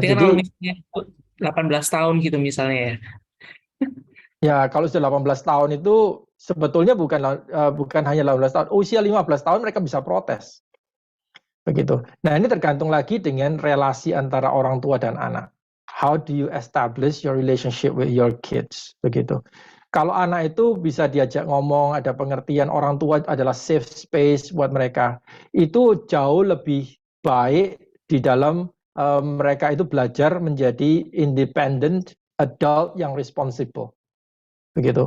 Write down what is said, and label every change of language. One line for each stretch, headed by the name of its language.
Indonesian: Jadi kalau misalnya 18 tahun gitu misalnya ya. Ya, kalau sudah 18 tahun itu sebetulnya bukan hanya 18 tahun, usia 15 tahun mereka bisa protes. Begitu. Nah, ini tergantung lagi dengan relasi antara orang tua dan anak.
English: How do you establish your relationship with your kids?
Indonesian: Begitu. Kalau anak itu bisa diajak ngomong, ada pengertian, orang tua adalah safe space buat mereka. Itu jauh lebih baik di dalam mereka itu belajar menjadi independent adult yang responsible. Begitu.